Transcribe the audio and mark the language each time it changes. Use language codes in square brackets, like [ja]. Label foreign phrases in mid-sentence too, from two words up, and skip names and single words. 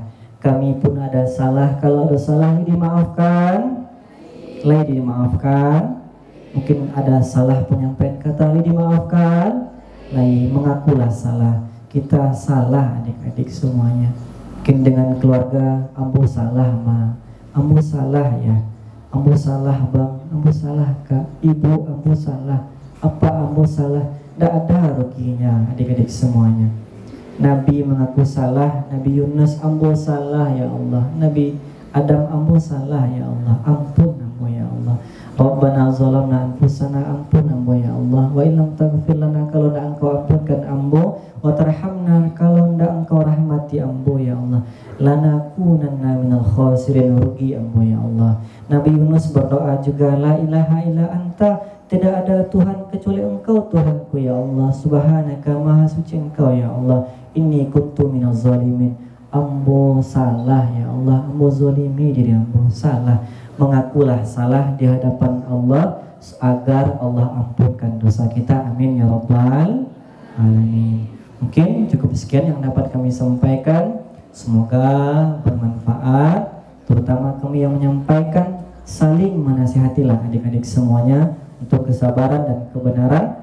[id] Kami pun ada salah, kalau ada salah dimaafkan, dimaafkan. Mungkin ada salah penyampaian kata, dimaafkan, mengakulah salah. Kita salah adik-adik semuanya. Mungkin dengan keluarga, [min] ambo salah ma, ambo salah ya, ambo salah bang, ambo salah kak, ibu ambo salah, apa ambo salah, tidak ada ruginya adik-adik semuanya. [id] Nabi mengaku salah, Nabi Yunus [min] ambo salah ya Allah, Nabi Adam ambo salah ya Allah, ampun ambo ya Allah. [ar] ربنا ظلمنا أنفسنا, [min] ampun ambo ya Allah. [ar] وإن لم تغفر لنا, [id] kalau tidak engkau ampunkan ambo, [ar] وترحمنا, [id] kalau tidak engkau rahmati ambo ya Allah, [ar] لنكونن من الخاسرين, [id] rugi ambo ya Allah. Nabi Yunus berdoa juga, [ar] لا إله إلا أنت, [id] tidak ada Tuhan kecuali engkau Tuhanku ya Allah, subhanaka, maha suci engkau ya Allah, [ar] إني كنت من الظالمين, [min] ambo salah ya Allah, ambo zalimi diri ambo salah. [id] Mengakulah salah di hadapan Allah agar Allah ampunkan dosa kita, [ar] آمين يا رب العالمين. [id] Mungkin cukup sekian yang dapat kami sampaikan, semoga bermanfaat, terutama kami yang menyampaikan. Saling menasihatilah adik-adik semuanya untuk kesabaran dan kebenaran.